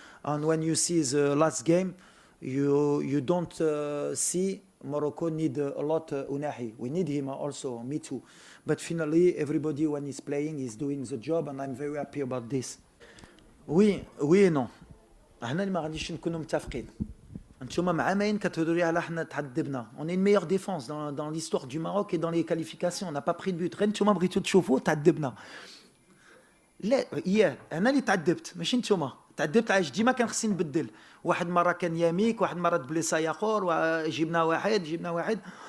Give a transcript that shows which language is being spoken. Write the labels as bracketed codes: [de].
[en] And when you see the last game, you don't see Morocco need a lot Unahi. We need him also, me too. But finally, everybody when he's playing is doing the job, and I'm very happy about this. [fr] Oui et non. [ar] احنا اللي ما غاديش نكونوا متفقين. انتوما مع ماين كتهضروا لي على حنا تعذبنا. [fr] On est une meilleure défense dans l'histoire du Maroc et dans les qualifications. On n'a pas pris de but. [ar] غير انتوما بغيتوا تشوفوا تعذبنا. لا انا اللي تعذبت ماشي انتوما. تعذبت علاش ديما كان خصني نبدل. واحد مره كان ياميك، واحد مره بليسا ياخر، جبنا واحد.